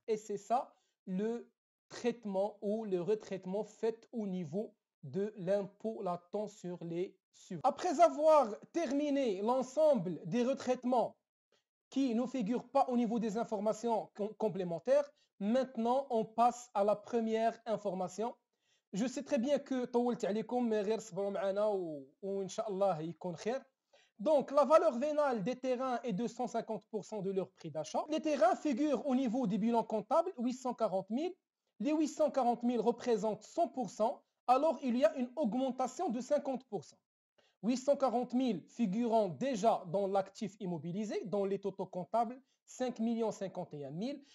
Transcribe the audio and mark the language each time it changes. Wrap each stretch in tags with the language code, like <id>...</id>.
<fr>Et c'est ça le traitement ou le retraitement fait au niveau de l'impôt latent sur les subventions. Après avoir terminé l'ensemble des retraitements qui ne figurent pas au niveau des informations complémentaires, maintenant on passe à la première information. Je sais très bien que</fr> <ar>طولت عليكم</ar> <fr>mais</fr> <ar>غير صبروا معنا وإن شاء الله يكون خير.</ar> <fr>Donc, la valeur vénale des terrains est de 150% de leur prix d'achat. Les terrains figurent au niveau du bilan comptable, 840 000. Les 840 000 représentent 100%, alors il y a une augmentation de 50%. 840 000 figurant déjà dans l'actif immobilisé, dans les totaux comptables, 5 051 000.</fr>